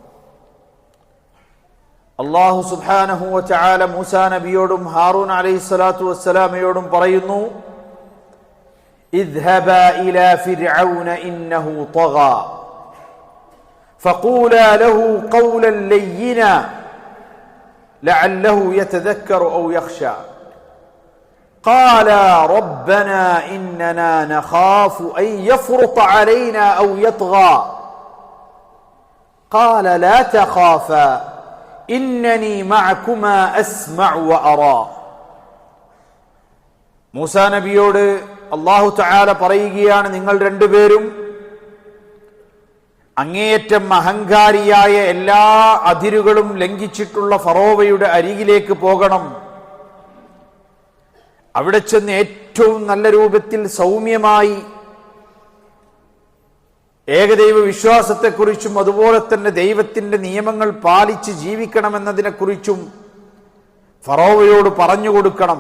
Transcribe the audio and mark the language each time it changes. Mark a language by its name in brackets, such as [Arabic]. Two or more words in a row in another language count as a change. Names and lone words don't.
[Arabic] الله سبحانه وتعالى [Malayalam] മൂസാ നബിയോടും ഹാറൂൻ [Arabic] عليه الصلاة والسلام [Malayalam] പറയുന്നു, [Arabic] اذهبا إلى فرعون إنه طغى فقولا له قولا لينا لعله يتذكر أو يخشى قالا ربنا إننا نخاف أن يفرط علينا أو يطغى قال لا تخافا إنني معكما أسمع وأرى. [Malayalam] മൂസാ നബിയോട് [Arabic] الله تعالى [Malayalam] പറയുകയാണ്, നിങ്ങൾ രണ്ടുപേരും അങ്ങേയറ്റം അഹങ്കാരിയായ എല്ലാ അതിരുകളും ലംഘിച്ചിട്ടുള്ള ഫറോവയുടെ അരികിലേക്ക് പോകണം. അവിടെ ചെന്ന് ഏറ്റവും നല്ല രൂപത്തിൽ സൗമ്യമായി ഏകദൈവ വിശ്വാസത്തെക്കുറിച്ചും അതുപോലെ തന്നെ ദൈവത്തിന്റെ നിയമങ്ങൾ പാലിച്ച് ജീവിക്കണമെന്നതിനെക്കുറിച്ചും ഫറോവയോട് പറഞ്ഞു കൊടുക്കണം.